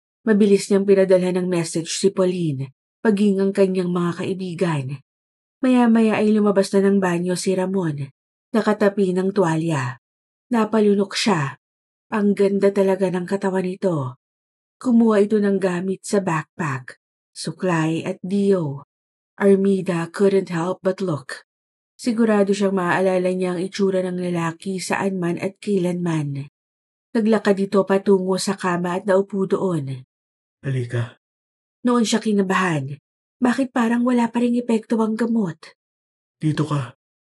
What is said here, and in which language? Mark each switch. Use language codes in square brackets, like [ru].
[tl] Mabilis niyang pinadala ng message si Pauline, paging ang kanyang mga kaibigan. Maya-maya ay lumabas na ng banyo si Ramon, nakatapi ng tuwalya. Napalunok siya. Ang ganda talaga ng katawan nito. Kumuha ito ng gamit sa backpack, suklay at dio. [en] Armida couldn't help but look. [tl] Sigurado siyang maaalala niya ang itsura ng lalaki saan man at kailanman. Naglakad ito patungo sa kama at naupo doon. Halika. Noon siya kinabahan. Bakit parang wala pa ring epekto ang gamot? Dito ka.